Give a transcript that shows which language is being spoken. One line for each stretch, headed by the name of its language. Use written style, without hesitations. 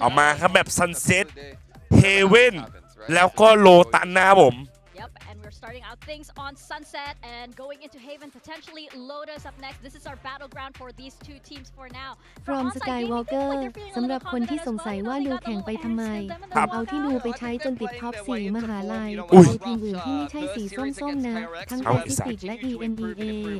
Thai: เอามาครับแบบ Sunset Heaven แล้วก็โลตันนะครับผม
English: Yep, and we're starting out things on Sunset and going into Haven, potentially Lotus up next. This is our battleground for these two teams for now.
Thai: From Skywalker สำหรับคนที่สงสัยว่าดูแข่งไปทำไมผมเอาที่ดูไปใช้จนติดท็อป 4 มหาลัยดูทีมอื่นที่ไม่ใช่สีส้มๆนะทั้ง Pacific และ EMEA